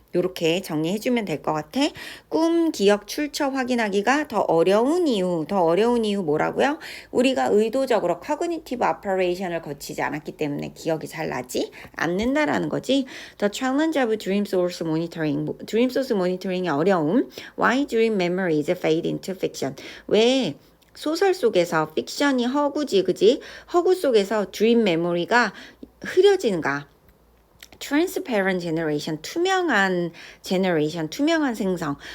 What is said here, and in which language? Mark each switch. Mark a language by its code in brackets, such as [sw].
[ko] 이렇게 정리해주면 될 것 같아. 꿈, 기억, 출처 확인하기가 더 어려운 이유 뭐라고요? 우리가 의도적으로 [en] cognitive operation [ko] 을 거치지 않았기 때문에 기억이 잘 나지 않는다라는 거지. [en] The challenge of dream source monitoring, dream source monitoring의 [ko] 어려움. [en] Why dream memories fade into fiction? [ko] 왜 소설 속에서 픽션이 허구지, 그지? 허구 속에서 dream memory가 흐려지는가? [en] transparent generation, [ko] 투명한 generation, 투명한 생성.